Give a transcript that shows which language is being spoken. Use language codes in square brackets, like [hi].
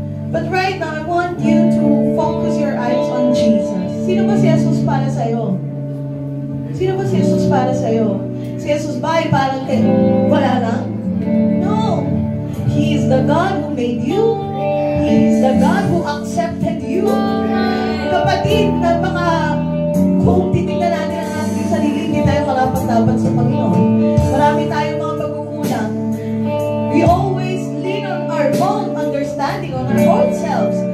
[en] But right now, I want you to focus your eyes on Jesus. [tl] Sino ba si Jesus para sa'yo? Sino ba si Jesus para sa'yo? Si Jesus ba ay parang wala lang? No. [en] He is the God who made you. He is the God who accepted you. [tl] Kapatid, kung titignan natin ang ating sarili, hindi tayo karapat-dapat sa Panginoon. Marami tayong mga pagkukulang. [en] We always lean on our own understanding, on our own selves.